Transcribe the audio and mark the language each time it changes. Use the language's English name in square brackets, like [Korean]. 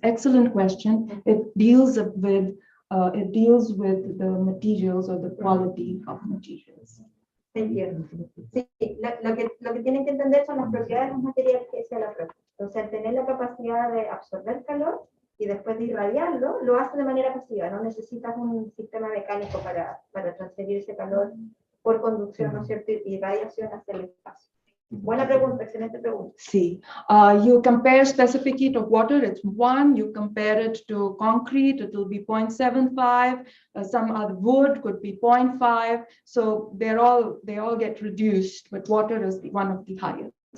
[English] Excellent question. It deals with the materials or the quality of materials. Thank you. [Spanish] Sí, lo que tienen que entender son las propiedades de los materiales que decía la profe. Entonces, al tener la capacidad de absorber calor y después de irradiarlo, lo hace de manera pasiva. No necesitas un sistema mecánico para transferir ese calor por conducción, ¿no es cierto? Y radiación hacia el espacio. Buena pregunta, excelente pregunta. [English] See, you compare specific heat of water, it's 1. You compare it to concrete, it will be 0.75. Some other wood could be 0.5. So they all get reduced, but water is one of the highest.